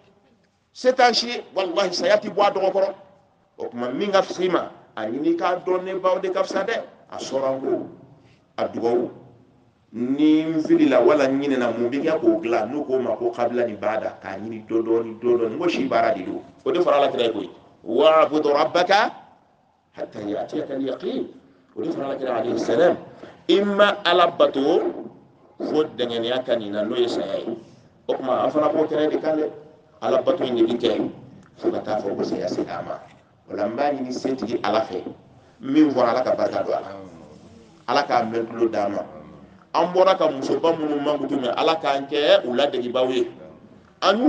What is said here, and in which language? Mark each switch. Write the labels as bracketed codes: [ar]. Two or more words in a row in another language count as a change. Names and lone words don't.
[bm] ye walahi saya ti bɔ a dɔgɔ kɔrɔ o tuma min ka fisa i ma a ɲini k'a dɔn ne baw de ka fisa dɛ a sɔrɔ ko a dugawu ni n filila wala n ɲinɛna mun bɛ kɛ k'o dilan n'o k'o ma ko kabila ni baada k'a ɲini dɔɔni n ko si baara de don o de fara ala kira ye koyi wa'budu [ar] ربك حتى يأتيك اليقين [bm] o de fara ala kira [ar] عليه السلام [bm] imma ala bato fo dɛngɛniya ka nin na n'o ye saya ye o tuma an fana b'o kɛnɛ de kan dɛ ala bato in de bi kɛ fo ka taa fɔ ko saya se a ma o la n b'a ɲini setigi ala fɛ min fɔra ala ka barika don a la ala k'a mɛn tulo d'a ma an bɔra ka musoba minnu mankutu mɛn ala k'an kɛ u ladegibaw ye an y'u